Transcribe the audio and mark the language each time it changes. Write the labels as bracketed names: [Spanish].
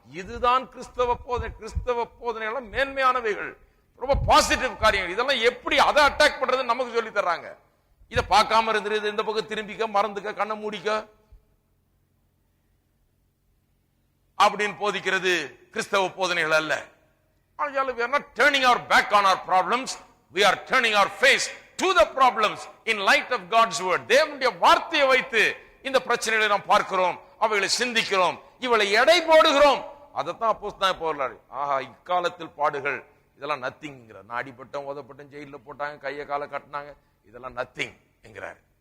[Tamil] இதுதான் கிறிஸ்தவ போதனை. கிறிஸ்தவ போதனைகள் மேன்மையானவைகள், ரொம்ப பாசிட்டிவ் காரியங்கள். இதெல்லாம் எப்படி அதை அட்டாக் பண்றது நமக்கு சொல்லி தர்றாங்க. இதை பார்க்காம இருந்துருது, இந்த பக்கம் திரும்பிக்க, மறந்துக்க, கண்ணை மூடிக்க அப்படின்னு போதிக்கிறது கிறிஸ்தவ போதனைகள் அல்ல. [English] We are not turning our back on our problems, we are turning our face to the problems in light of God's word. [Tamil] தேவனுடைய வார்த்தையை வைத்து இந்த பிரச்சனைகளை நாம் பார்க்கிறோம், அவைகளை சிந்திக்கிறோம், இவளை எடை போடுகிறோம். அதைத்தான் அப்போஸ்தலன் பவுல், ஆஹா இக்காலத்தில் பாடுகள் இதெல்லாம் நத்திங். நான் அடிபட்டோம், உதப்பட்டோம், ஜெயில போட்டாங்க, கையை காலை கட்டினாங்க, இதெல்லாம் நத்திங் என்கிறார்.